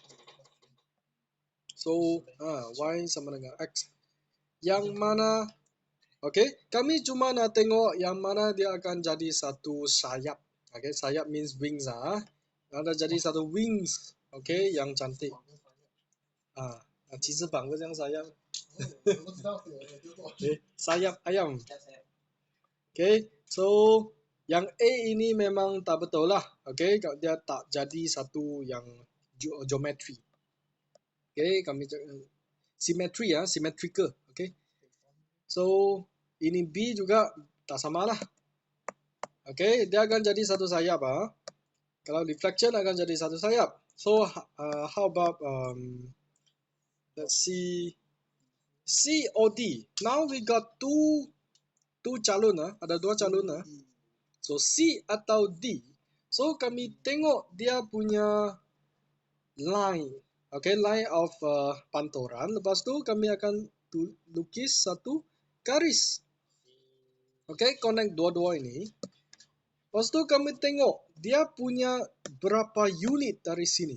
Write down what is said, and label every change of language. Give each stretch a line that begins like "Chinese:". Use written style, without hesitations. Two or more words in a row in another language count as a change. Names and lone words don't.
Malay: So, Y sama dengan X. Yang mana, okay, kami cuma nak tengok yang mana dia akan jadi satu sayap. Okay, sayap
English: means wings
Malay: ada jadi satu wings. Okay, yang cantik.
Chinese: 其实绑个这样sayap. 我不知道有没有丢过。
Malay: Okay, sayap ayam. Macam saya. Okay, so yang A ini memang tak betul lah. Okay, dia tak jadi satu yang geometri. Okay, kami symmetry ya, symmetrical. Okay, so ini B juga tak sama lah. Okay, dia akan jadi satu sayap ah. Kalau reflection akan jadi satu sayap.
English: So how about let's see C or D. Now we got two
Malay: calon ah, ada dua calon ah. So C atau D. So kami tengok dia punya line. Okay,
English: line of
Malay: panturan. Lepas tu kami akan lukis satu garis. Okay, connect dua-dua ini. Lepas tu kami tengok dia punya berapa unit dari sini.